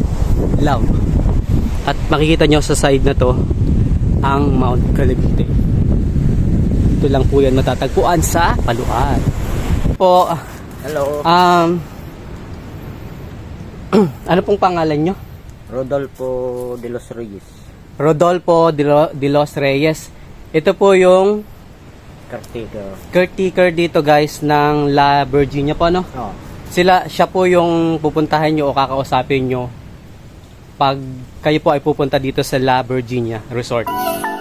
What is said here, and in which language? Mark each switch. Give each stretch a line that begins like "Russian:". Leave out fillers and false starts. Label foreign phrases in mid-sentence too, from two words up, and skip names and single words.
Filipino: At makikita nyo sa side na to, ang Mount Calibite. Ito lang po yan matatagpuan sa Paluan. Po, Hello. ano pong pangalan nyo? Rodolfo de los Reyes. Rodolfo de los Reyes. Ito po yung Caretaker. caretaker dito guys ng La Virginia po, no? Oh. Siya po yung pupuntahan nyo o kakausapin nyo pag kayo po ay pupunta dito sa La Virginia Resort.